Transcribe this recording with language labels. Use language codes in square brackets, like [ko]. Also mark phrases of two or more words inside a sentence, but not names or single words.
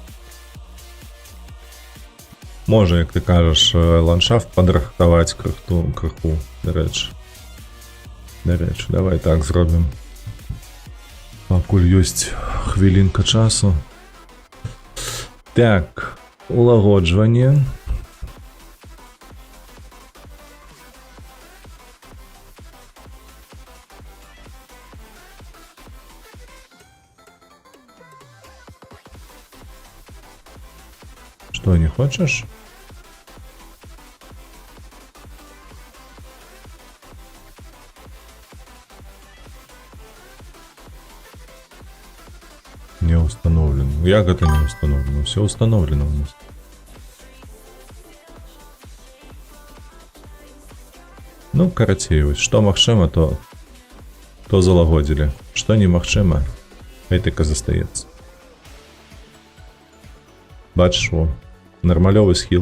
[be] Можа, як ты кажаш, ландшафт падрыхтаваць крыху, дарэчы. Давай так зробім. Пакуль ёсць хвілінка часу. Так, улагоджванне. [ru] Что, не хочешь? Не установлено. Як это не установлено? Все установлено у нас. [be] Ну, карацей, вось, што магчыма, то залагодзілі. Што немагчыма, гэтака застаецца. Бачыш, во, нармалёвы схіл.